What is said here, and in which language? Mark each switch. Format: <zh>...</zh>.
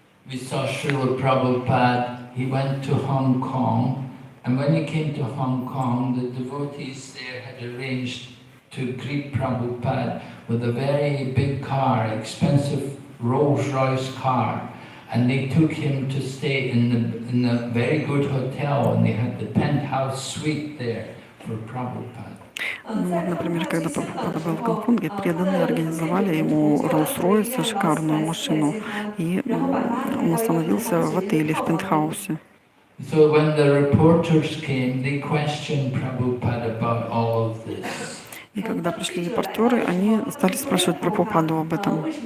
<en>We saw Srila Prabhupada, he went to Hong Kong, and when he came to Hong Kong, the devotees there had arranged to greet Prabhupada with a very big car, expensive Rolls-Royce car, and they took him to stay in the very good hotel, and they had the penthouse suite there for Prabhupada.</en> <ru>Ну, вот, например, когда Прабхупада был в Гонконге, преданные организовали ему Роллс-Ройс, шикарную машину, и он остановился в отеле, в пентхаусе.</ru> <en>So when the reporters came, they questioned Prabhupada about all of this.</en> <ru>И когда пришли репортеры, они стали спрашивать Прабхупаду об этом.</ru>